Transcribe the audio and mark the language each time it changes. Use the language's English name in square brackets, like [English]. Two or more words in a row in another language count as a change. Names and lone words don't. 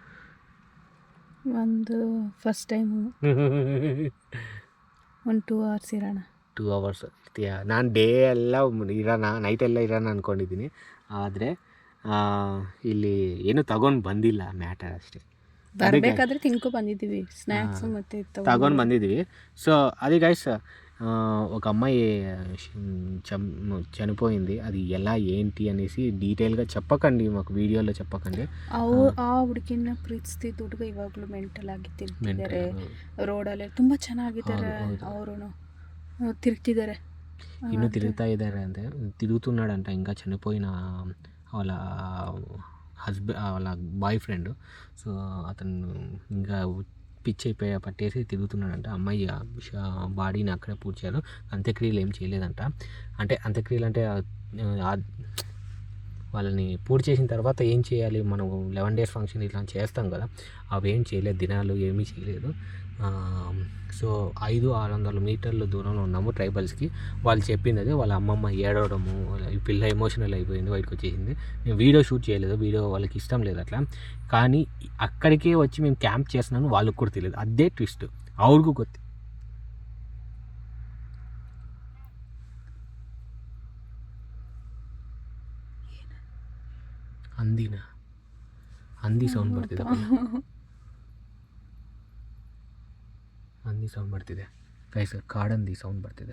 [Kannada] ಒಂದು [English] first time [Kannada] 1-2 hours ಇರೋಣ. 2 hours ಇರ್ತೀಯಾ? ನಾನು ಡೇ ಎಲ್ಲ ಇರೋಣ, ನೈಟೆಲ್ಲ ಇರೋಣ ಅಂದ್ಕೊಂಡಿದ್ದೀನಿ. ಆದರೆ ಇಲ್ಲಿ ಏನೂ ತಗೊಂಡು ಬಂದಿಲ್ಲ, ಮ್ಯಾಟರ್ ಅಷ್ಟೇ. ಬರಬೇಕಾದ್ರೆ ತಿನ್ಕೊ ಬಂದಿದ್ದೀವಿ, ಸ್ನ್ಯಾಕ್ಸ್ ಮತ್ತು ತಗೊಂಡು ಬಂದಿದ್ದೀವಿ. [Telugu] సో అది గైస్, ఒక అమ్మాయి చనిపోయింది. అది ఎలా ఏంటి అనేసి డీటెయిల్గా చెప్పకండి, మాకు వీడియోలో చెప్పకండి. [Kannada] ಆ ಹುಡುಗಿನ ಪ್ರೀತಿಸ್ತಿದ್ದ ಹುಡುಗ ಇವಾಗಲೂ ಮೆಂಟಲ್ ಆಗಿ ತಿರ್ಗ್ತಿದ್ದಾರೆ ರೋಡಲ್ಲಿ. ತುಂಬ ಚೆನ್ನಾಗಿದ್ದಾರೆ ಅವರು, తిరుగుతారే ಇನ್ನೂ ತಿರುಗ್ತಾ ಇದ್ದಾರೆ [Telugu] అంటే తిరుగుతున్నాడంట ఇంకా చనిపోయిన వాళ్ళ వాళ్ళ బాయ్ ఫ్రెండ్. సో అతను ఇంకా పిచ్చి పట్టేసి తిరుగుతున్నాడంట. అమ్మాయి బాడీని అక్కడే పూడ్చారు. అంత్యక్రియలు ఏం చేయలేదంట. అంటే అంత్యక్రియలు అంటే వాళ్ళని పూర్తి చేసిన తర్వాత ఏం చేయాలి, మనం 11 days ఫంక్షన్ ఇట్లా చేస్తాం కదా, అవి ఏం చేయలేదు, దినాలు ఏమీ చేయలేదు. సో 500-600 మీటర్ల దూరంలో ఉన్నాము ట్రైబల్స్కి. వాళ్ళు చెప్పింది అదే, వాళ్ళ అమ్మమ్మ ఏడవడము, ఈ పిల్ల ఎమోషనల్ అయిపోయింది, బయటకు వచ్చేసింది. నేను వీడియో షూట్ చేయలేదు, వీడియో వాళ్ళకి ఇష్టం లేదు అట్లా. కానీ అక్కడికే వచ్చి మేము క్యాంప్ చేస్తున్నాను వాళ్ళకి కూడా తెలియదు. అదే ట్విస్ట్, [Kannada] ಅವ್ರಿಗೂ ಗೊತ್ತು. ಹಂದಿ ಸೌಂಡ್ ಬರ್ತಿದೆ, ಹಂದಿ ಸೌಂಡ್ ಬರ್ತಿದೆ ಗೈಸ್, ಕಾಡಂದಿ ಸೌಂಡ್ ಬರ್ತಿದೆ.